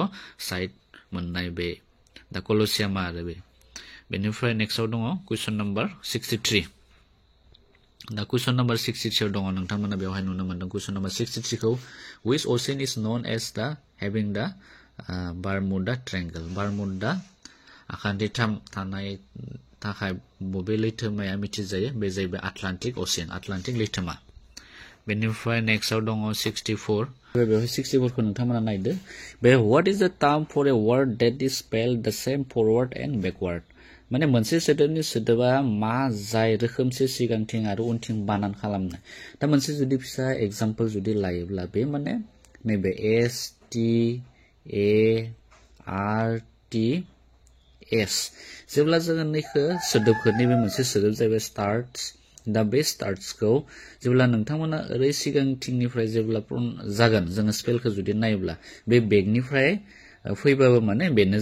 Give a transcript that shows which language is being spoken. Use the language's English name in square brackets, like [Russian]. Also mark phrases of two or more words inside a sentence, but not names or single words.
[Bodo] साइट मोननाय बे दा कलसियामा आरो बेनिफ्राय नेक्स्टआव दङ [English] question number [Bodo] 63 दा [English] question number [Bodo] 63 आव दङ नोंथांमोना बेवहाय नुनो मोनदों [English] question number [Bodo] 63 खौ [English] which ocean is known as the having the Bermuda Triangle Bermuda [Bodo] आखान्थिथाम थानाय थाखाय बबे लैथोमाया मिथिजायो बे जाहैबाय [English] Atlantic ocean [Bodo] आटलान्टिक लैथोमा बेनिफ्राय नेक्स्टआव दङ 64 बेवहाय 64 खौ नोंथांमोना नायदो बे [English] what is the term for a word that is spelled the same forward and backward [Bodo] माने मोनसे सोदोबनि सोदोबा मा जाय रोखोमसे सिगांथिं आरो उनथिं बानान खालामनाय दा मोनसे जुदि फिसा एग्जांपल जुदि लायोब्ला बे माने नैबे STARTS जेब्ला जोङो नैखो सोदोबखौ नैबे मोनसे सोदोब जाहैबाय स्टार्ट्स दा बे स्टार्ट्सखौ जेब्ला नोंथांमोना ओरै सिगांथिंनिफ्राय जेब्ला जागोन जोङो स्पेलखौ जुदि नायोब्ला बे बेगनिफ्राय फैबाबो माने बेनो